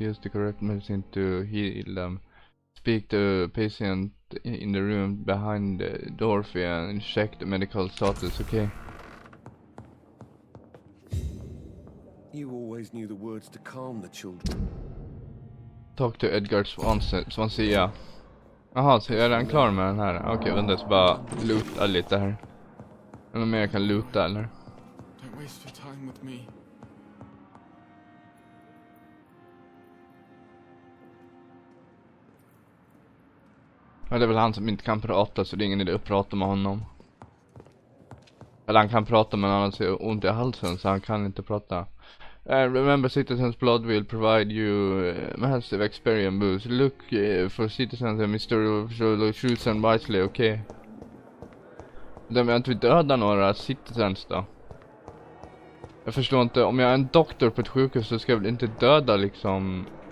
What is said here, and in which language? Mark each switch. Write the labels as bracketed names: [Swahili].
[English] Use the correct medicine to heal them. Speak to patient in the room behind the door and check the medical status. Okay. You always knew the words to calm the children. Talk to Edgar Swansea. [Swedish] Jaha, så är den klar med den här? Okej, vänta, så bara loota lite här. Är det något mer jag kan loota, eller? [English] Don't waste your time with me. [Swedish] Ja, det är väl han som inte kan prata, så det är ingen idé att prata med honom. Eller han kan prata, men han har så ont i halsen, så han kan inte prata. [English] Remember, citizens' blood will provide you massive experience boost. Look for citizens and Mr. Choose and wisely, okay. [Swedish] De vill inte döda några citizens då. Jag förstår inte, om jag är en doktor på ett sjukhus så ska jag väl inte döda liksom...